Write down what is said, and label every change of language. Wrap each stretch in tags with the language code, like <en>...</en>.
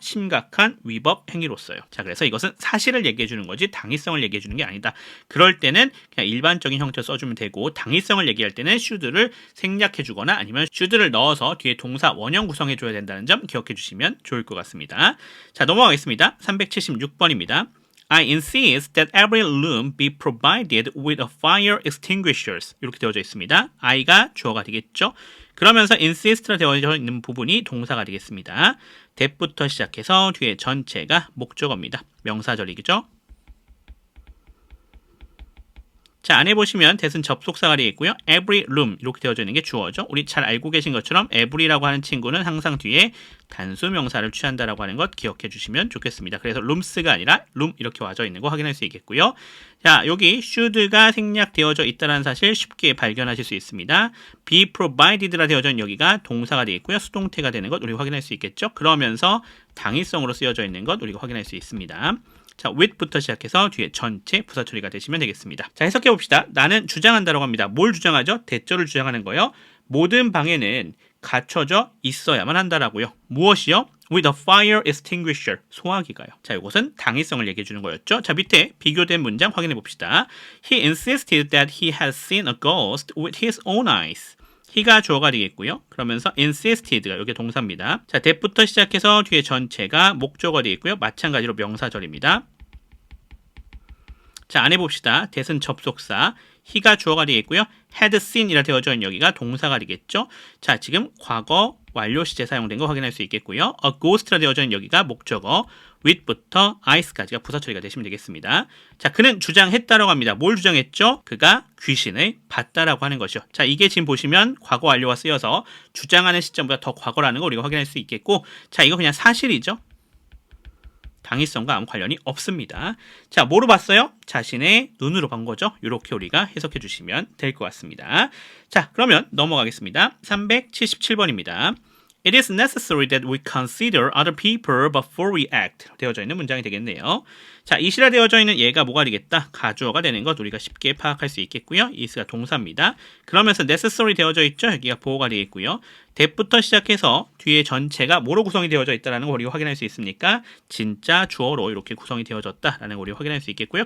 <ko>심각한 위법 행위로서요. 자, 그래서 이것은 사실을 얘기해 주는 거지 당위성을 얘기해 주는 게 아니다. 그럴 때는 그냥 일반적인 형태로 써주면 되고, 당위성을 얘기할 때는 should를 생략해 주거나 아니면 should를 넣어서 뒤에 동사 원형 구성해 줘야 된다는 점 기억해 주시면 좋을 것 같습니다. 자, 넘어가겠습니다. 376번입니다.</ko> <en>I insist that every room be provided with a fire extinguishers.</en> <ko>이렇게 되어져 있습니다. I가 주어가 되겠죠. 그러면서 insist라 되어져 있는 부분이 동사가 되겠습니다. that부터 시작해서 뒤에 전체가 목적어입니다. 명사절이죠. 자, 안에 보시면 that은 접속사가 되어 있고요. every room 이렇게 되어져 있는 게 주어죠. 우리 잘 알고 계신 것처럼 every라고 하는 친구는 항상 뒤에 단수 명사를 취한다라고 하는 것 기억해 주시면 좋겠습니다. 그래서 rooms가 아니라 room 이렇게 와져 있는 거 확인할 수 있겠고요. 자, 여기 should가 생략되어져 있다는 사실 쉽게 발견하실 수 있습니다.</ko> <en>be provided</en> <ko>라 되어져 있는 여기가 동사가 되어 있고요. 수동태가 되는 것 우리가 확인할 수 있겠죠. 그러면서 당위성으로 쓰여져 있는 것 우리가 확인할 수 있습니다. 자, with부터 시작해서 뒤에 전체 부사 처리가 되시면 되겠습니다. 자, 해석해 봅시다. 나는 주장한다라고 합니다. 뭘 주장하죠? 대절을 주장하는 거예요. 모든 방에는 갖춰져 있어야만 한다라고요. 무엇이요?</ko> <en>With a fire extinguisher.</en> <ko>소화기가요. 자, 이것은 당위성을 얘기해 주는 거였죠. 자, 밑에 비교된 문장 확인해 봅시다.</ko> <en>He insisted that he had seen a ghost with his own eyes.</en> <ko>he가 주어가 되겠고요. 그러면서 insisted가 여기 동사입니다. 자, that부터 시작해서 뒤에 전체가 목적어가 되겠고요. 마찬가지로 명사절입니다. 자, 안에 봅시다. that은 접속사, he가 주어가 되겠고요.</ko> <en>had seen</en> <ko>이라 되어져 있는 여기가 동사가 되겠죠. 자, 지금 과거 완료 시제 사용된 거 확인할 수 있겠고요.</ko> <en>a ghost</en> <ko>라 되어져 있는 여기가 목적어, with부터 eyes까지가 부사 처리가 되시면 되겠습니다. 자, 그는 주장했다라고 합니다. 뭘 주장했죠? 그가 귀신을 봤다라고 하는 것이요. 자, 이게 지금 보시면 과거 완료가 쓰여서 주장하는 시점보다 더 과거라는 거 우리가 확인할 수 있겠고, 자, 이거 그냥 사실이죠. 당위성과 아무 관련이 없습니다. 자, 뭐로 봤어요? 자신의 눈으로 본 거죠. 이렇게 우리가 해석해 주시면 될 것 같습니다. 자, 그러면 넘어가겠습니다. 377번입니다.</ko> <en>It is necessary that we consider other people before we act.</en> <ko>되어져 있는 문장이 되겠네요. 자, it이라 되어져 있는 얘가 뭐가 되겠다? 가주어가 되는 것 우리가 쉽게 파악할 수 있겠고요. is가 동사입니다. 그러면서 necessary 되어져 있죠? 여기가 보호가 되겠고요. that부터 시작해서 뒤에 전체가 뭐로 구성이 되어져 있다는 걸 우리가 확인할 수 있습니까? 진짜 주어로 이렇게 구성이 되어졌다라는 걸 우리가 확인할 수 있겠고요.</ko>